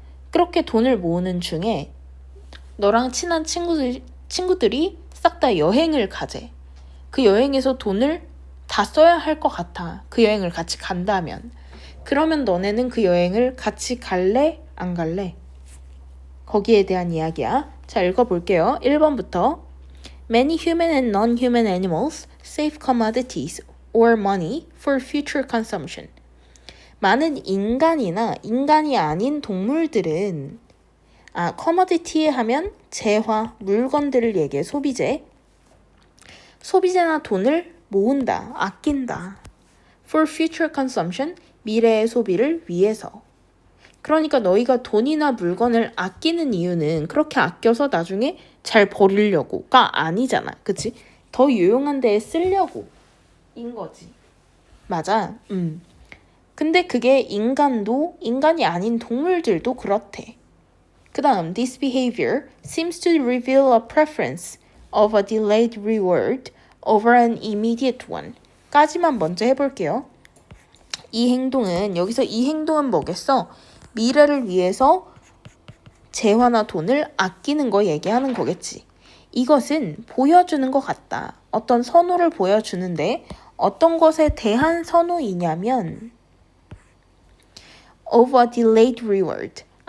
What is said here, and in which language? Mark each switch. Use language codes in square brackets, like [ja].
[ko] 그렇게 돈을 모으는 중에 너랑 친한 친구들이 싹 다 여행을 가재. 그 여행에서 돈을 다 써야 할 것 같아. 그 여행을 같이 간다면. 그러면 너네는 그 여행을 같이 갈래? 안 갈래? 거기에 대한 이야기야. 자, 읽어볼게요. 1번부터 [en] Many human and non-human animals save commodities or money for future consumption. [ko] 많은 인간이나 인간이 아닌 동물들은 commodity 하면 재화, 물건들을 얘기해. 소비재나 돈을 모은다, 아낀다. [en] For future consumption, [ko] 미래의 소비를 위해서. 그러니까 너희가 돈이나 물건을 아끼는 이유는 그렇게 아껴서 나중에 잘 버리려고가 아니잖아. 그치? 더 유용한 데에 쓰려고 인 거지. 맞아. 근데 그게 인간이 아닌 동물들도 그렇대. 그 다음, [en] This behavior seems to reveal a preference of a delayed reward over an immediate one. [ko] 까지만 먼저 해볼게요. 여기서 이 행동은 뭐겠어? 미래를 위해서 재화나 돈을 아끼는 거 얘기하는 거겠지. 이것은 보여주는 것 같다. 어떤 선호를 보여주는데 어떤 것에 대한 선호이냐면 [en] of a delayed reward.